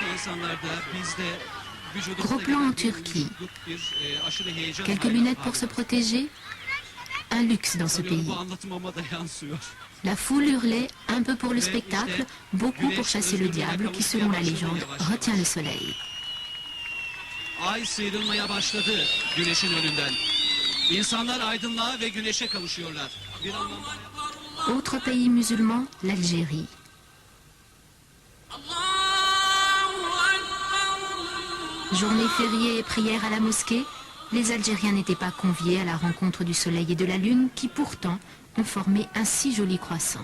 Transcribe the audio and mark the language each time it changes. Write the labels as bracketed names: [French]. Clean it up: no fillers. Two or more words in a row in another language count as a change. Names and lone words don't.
[French] Gros plan en Turquie. Quelques lunettes pour se protéger. Un luxe dans ce pays. La foule hurlait, un peu pour le spectacle, beaucoup pour chasser le diable qui, selon la légende, retient le soleil. [Turkish] Ay sıyrılmaya başladı güneşin önünden. İnsanlar aydınlığa ve güneşe kavuşuyorlar. Bir anlamda... [French] Autre pays musulman, l'Algérie. Journée fériée et prière à la mosquée, les Algériens n'étaient pas conviés à la rencontre du soleil et de la lune qui pourtant ont formé un si joli croissant.